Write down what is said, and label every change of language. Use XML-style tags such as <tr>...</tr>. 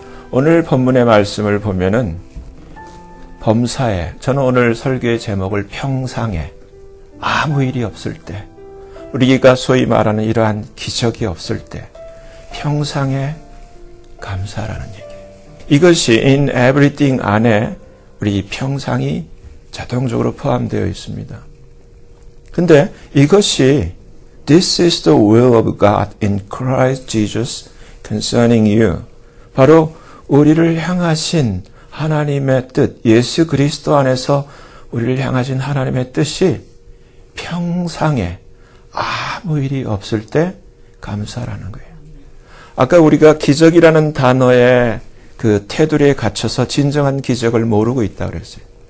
<ko>오늘 본문의 말씀을 보면은 범사에, 저는 오늘 설교의 제목을 평상에, 아무 일이 없을 때, 우리가 소위 말하는 이러한 기적이 없을 때 평상에 감사라는 얘기예요. 이것이</ko> <en>in everything</en> <ko>안에 우리 평상이 자동적으로 포함되어 있습니다. 근데 이것이</ko> <en>This is the will of God in Christ Jesus concerning you.</en> <ko>바로 우리를 향하신 하나님의 뜻, 예수 그리스도 안에서 우리를 향하신 하나님의 뜻이 평상에 아무 일이 없을 때 감사라는 거예요. 아까 우리가 기적이라는 단어의 그 테두리에 갇혀서 진정한 기적을 모르고 있다고 그랬어요.</ko>